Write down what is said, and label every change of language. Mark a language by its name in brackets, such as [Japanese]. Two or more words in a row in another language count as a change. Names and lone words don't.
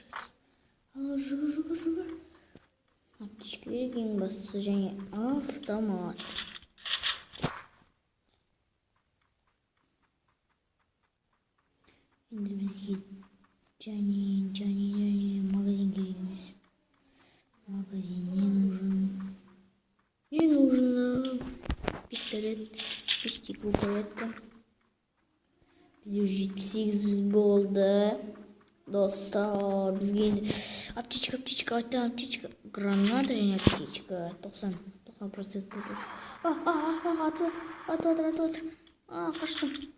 [Kazakh] Жүгір. Аптечка керек, ең бастысы, және автомат. Енді бізге және магазин керек емес. [Russian] Магазин не нужен? [Kazakh] Пистолет. Бешке группа етті. Бізде 78 болды. Достар, бізге енді аптечка, айтам, аптечка. Граната және аптечка. 90% болды. Атып. Қаштым.